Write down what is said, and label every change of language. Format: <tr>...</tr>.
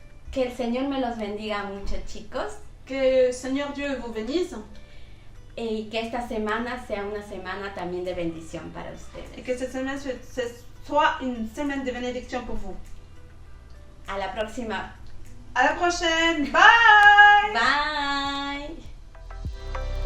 <es>Que el Señor me los bendiga mucho, chicos.</es> <fr>Que Seigneur Dieu vous bénisse</fr> <es>Y que esta semana sea una semana también de bendición para</es> <fr>et</fr> <es>ustedes.</es> <fr>que cette semaine soit une semaine de bénédiction pour vous.</fr> <es>A la próxima.</es> <fr>À la prochaine. Bye.</fr> <en>Bye.</en>